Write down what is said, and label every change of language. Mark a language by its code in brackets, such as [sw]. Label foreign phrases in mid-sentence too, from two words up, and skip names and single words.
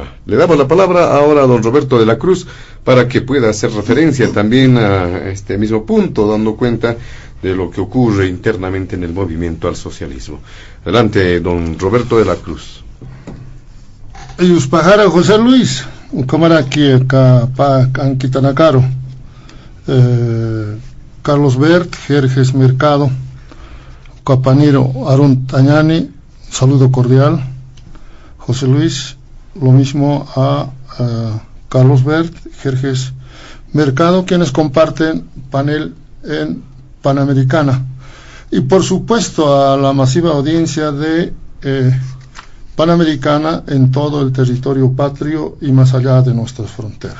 [es] Le damos la palabra ahora a don Roberto de la Cruz para que pueda hacer referencia también a este mismo punto, dando cuenta de lo que ocurre internamente en el movimiento al socialismo. Adelante, don Roberto de la Cruz. Yuspajara José Luis, cámara aquí acá pa Anquitanacaro. Carlos Bert, Jerjes Mercado, Capaniro Arun Tañani, saludo cordial. José Luis, lo mismo a Carlos Bert, Jerjes Mercado, quienes comparten panel en Panamericana. Y por supuesto a la masiva audiencia de Panamericana en todo el territorio patrio y más allá de nuestras fronteras.